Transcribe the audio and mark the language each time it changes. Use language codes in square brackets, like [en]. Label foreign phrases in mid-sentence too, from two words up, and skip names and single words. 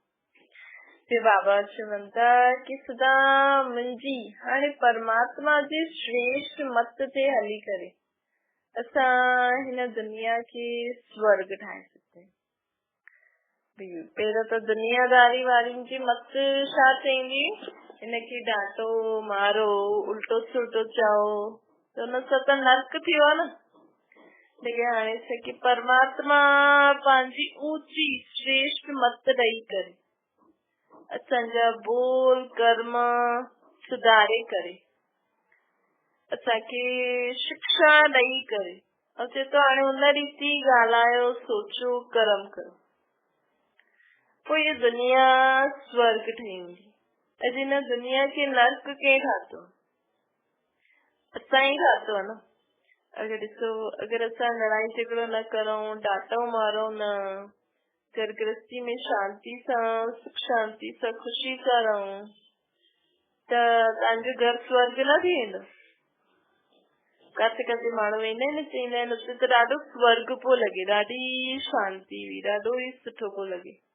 [sd] फिर बाबा चवनि था कि सदा मुंहिंजी हाणे परमात्मा जी श्रेष्ठ मत ते हली करे असां हिन दुनिया खे स्वर्ग ठाहे सघंदा आहियूं। पहिरियों त दुनियादारी वारनि जी मत छा चईंदी, हिनखे डांटो मारो उल्टो सुल्टो चओ त हुन सां त नर्क थियो आहे न। लेकिन हाणे असांखे परमात्मा पंहिंजी ऊंची श्रेष्ठ मत ॾेई करे असांजा बोल कर्म सुधारे करे असांखे शिक्षा ॾेई करे और चए थो हाणे हुन रीति ॻाल्हायो, सोचो, कर्म करो, पोइ ये दुनिया स्वर्ग ठहींदी। अॼु हिन दुनिया खे नर्क कंहिं ठातो? असां ई ठातो आहे न। अगरि ॾिसो, अगरि असां लड़ाई झगड़ो न करूं, डांटो मारो न, घर गृहस्थी में शांति सां सुख शांति सां ख़ुशी सां रहूं, त तव्हांजो घर स्वर्ग न थी वेंदो। काथे काथे माण्हू वेंदा आहिनि, चईंदा आहिनि उते त ॾाढो स्वर्ग पियो लॻे, ॾाढी शांती हुई, ॾाढो ई सुठो पियो लॻे।